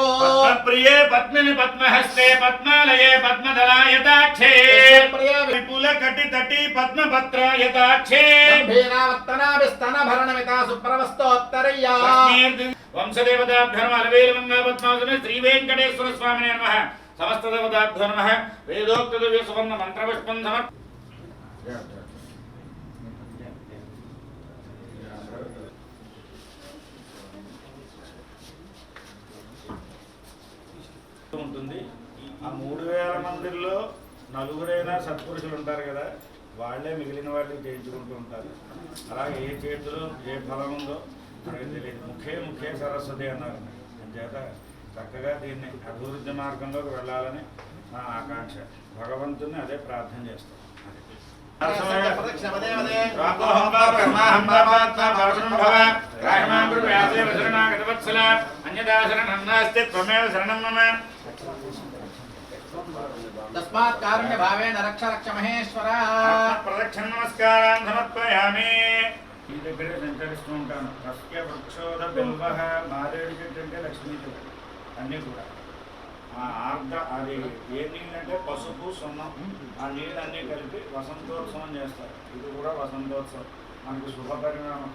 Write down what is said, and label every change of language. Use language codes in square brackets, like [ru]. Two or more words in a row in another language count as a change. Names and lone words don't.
[sa] प्रिये पद्मिनि पद्महस्ते पद्मालये पद्मदलायताक्षे विपुलकटितटी पद्मपत्रायताक्षे गम्भीरावर्तनाभिस्तनभरणमिता सुप्रवस्तोत्तरय्या वंशदेवताभ्यो नमः अलवेलमङ्गलपद्मासने श्रीवेङ्कटेश्वर स्वामिने नमः समस्तदेवताभ्यो नमः वेदोक्तदिव्य सुवर्ण मन्त्रपुष्पं समर्पयामि [te] ఉంటుంది ఆ 3000 మందిలో నలుగురైనా సత్పురుషులు ఉంటారు కదా, వాళ్ళే మిగిలిన వాళ్ళకి చేయించుకుంటూ ఉంటారు. అలాగే ఏ చేతిలో ఏ ఫలం ఉందో మనకి తెలియదు. ముఖే సరస్వతి అన్నారు. అంచేత చక్కగా దీన్ని అభివృద్ధి మార్గంలోకి వెళ్ళాలని నా ఆకాంక్ష. భగవంతుని అదే ప్రార్థన చేస్తాం. [sa] तस्मात् कारुण्य भावेन रक्ष रक्ष महेश्वर प्रदक्षिण नमस्कारान् समर्पयामि [te] ఈ దగ్గరే సంచరిస్తూ ఉంటాను. సస్య వృక్షోద బిల్వ మారేడు చెట్టు అంటే లక్ష్మీ చెట్టు అన్నీ కూడా ఆర్ద్ర అది ఏ నీళ్ళంటే పసుపు సున్నం ఆ నీళ్ళన్నీ కలిపి వసంతోత్సవం చేస్తారు. ఇది కూడా వసంతోత్సవం మనకు శుభ పరిణామం.